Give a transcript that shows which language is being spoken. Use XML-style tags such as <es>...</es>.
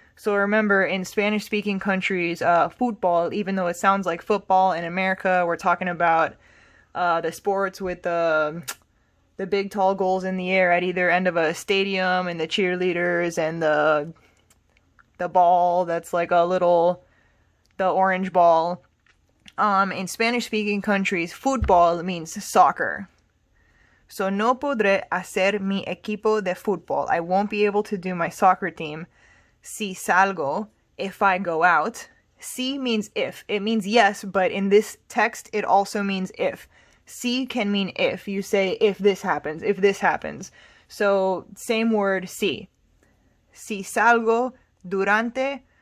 <en>So remember, in Spanish-speaking countries, football, even though it sounds like football in America, we're talking about the sports with the big tall goals in the air at either end of a stadium, and the cheerleaders, and the ball that's like the orange ball. In Spanish-speaking countries, football means soccer.</en> <es>So no podré hacer mi equipo de fútbol.</es> <en>I won't be able to do my soccer team. Si salgo, if I go out. Si means if. It means yes, but in this text, it also means if. Si can mean if. You say if this happens, if this happens.</en> <es>So same word, si. Si salgo durante.</es>